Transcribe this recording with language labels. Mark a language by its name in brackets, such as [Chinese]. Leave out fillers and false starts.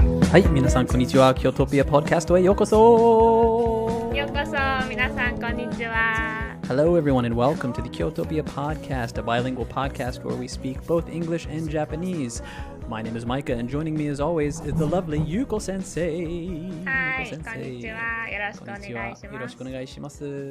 [Japanese] はい、皆さんこんにちは。京都ピアポッドキャストへようこそ。ようこそ、皆さんこんにちは。 [English] Hello everyone and welcome to the Kyotopia podcast, a bilingual podcast where we speak both English and Japanese. My name is Micah and joining me as always is the lovely Yuko sensei. [Japanese] はい、こんにちは。よろしくお願いします。よろしくお願いします。